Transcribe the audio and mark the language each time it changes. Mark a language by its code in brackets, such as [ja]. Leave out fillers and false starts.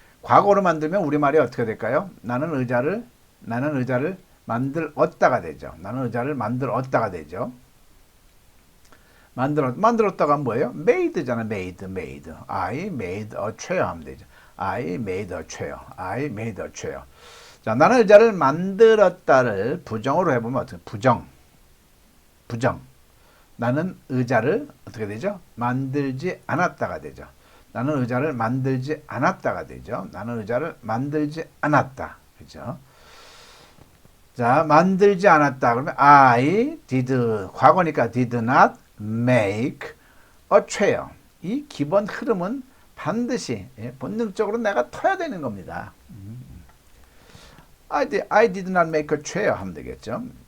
[ko] 과거로 만들면 우리말이 어떻게 될까요? 나는 의자를 만들었다가 되죠. 나는 의자를 만들었다가 되죠. 만들었다가 뭐예요? made잖아. made. [en] I made a chair [ko] 하면 되죠. [en] I made a chair. I made a chair. [ko] 자, 나는 의자를 만들었다를 부정으로 해보면 어떻게? 부정. 나는 의자를 어떻게 되죠? 만들지 않았다가 되죠. 나는 의자를 만들지 않았다가 되죠. 나는 의자를 만들지 않았다. 그죠? 자, 만들지 않았다. 그러면 [en] I did, [ko] 과거니까 [en] did not make a chair. [ko] 이 기본 흐름은 반드시 본능적으로 내가 터야 되는 겁니다. [en] I did not make a chair [ko] 하면 되겠죠.